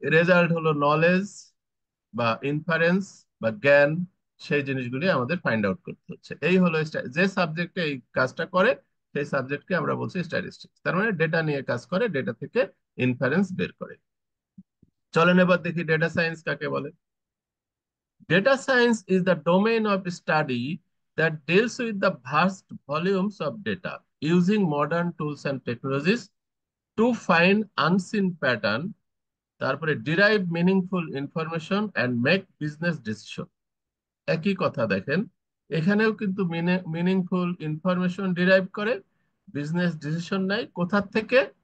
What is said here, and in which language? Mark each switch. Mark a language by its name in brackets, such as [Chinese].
[Bangla] Result হলো knowledge বা inference বা জ্ঞান, সেই জিনিসগুলি আমাদের ফাইন্ড আউট করতে হচ্ছে। এই হলো যে সাবজেক্টে এই কাজটা করে, সেই সাবজেক্টকে আমরা বলছি স্ট্যাটিস্টিক্স। তার মানে ডেটা নিয়ে কাজ করে, ডেটা থেকে ইনফারেন্স বের করে। চলেন এবার দেখি ডেটা সায়েন্স কাকে বলে। [English] Data science is the domain of study that deals with the vast volumes of data using modern tools and technologies to find unseen pattern, তারপরে derive meaningful information and make business decision। [Bangla] একই কথা দেখেন, এখানেও কিন্তু meaningful information derive করে, business decision নেয় কোথা থেকে?